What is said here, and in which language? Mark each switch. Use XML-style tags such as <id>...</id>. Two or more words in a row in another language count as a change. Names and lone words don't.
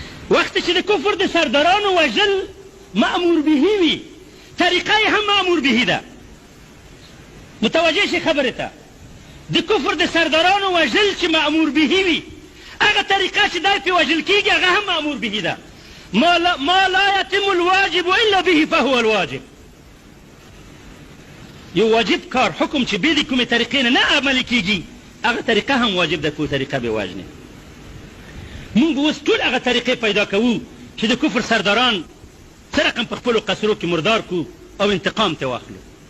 <ps>وخت چې د کفر د سردارانو وژل مأمور به وي، طریقه یې هم مأمور به ده. متوجه شئ خبرې ته. د کفر د سردارانو وژل چې مأمور به وي، هغه طریقه چې دی پرې وژل کېږي، هغه هم مأمور به ده.</ps> <ar>ما لا، ما لا يتم الواجب إلا به فهو الواجب.</ar> <ps>یو واجب کار، حکم چې بې د کومې طریقې نه، نه عملي کېږي، هغه طریقه هم واجب ده، کومه طریقه به وژنې. موږ اوس ټول هغه طریقې پیدا کوو چې د کفر سرداران څه رقم په خپلو قصرو کې مردار کړو او انتقام ته واخلو.</ps>